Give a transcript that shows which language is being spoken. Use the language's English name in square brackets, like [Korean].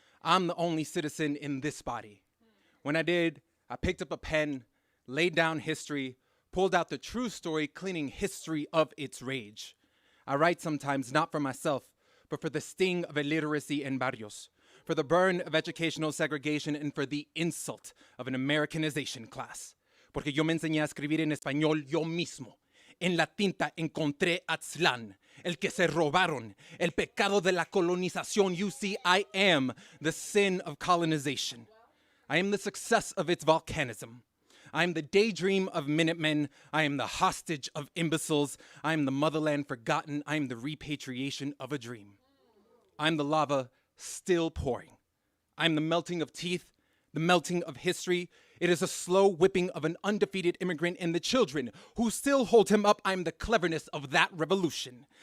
[English] I'm the only citizen in this body. When I did, I picked up a pen, laid down history, pulled out the true story, cleaning history of its rage. I write sometimes not for myself, but for the sting of illiteracy in barrios, for the burn of educational segregation, and for the insult of an Americanization class. [Spanish] Porque yo me enseñé a escribir en español yo mismo. En la tinta encontré Aztlán, el que se robaron, el pecado de la colonización. [English] You see, I am the sin of colonization. I am the success of its volcanism. I am the daydream of Minutemen. I am the hostage of imbeciles. I am the motherland forgotten. I am the repatriation of a dream. I am the lava still pouring. I am the melting of teeth, the melting of history. It is a slow whipping of an undefeated immigrant and the children who still hold him up. I am the cleverness of that revolution.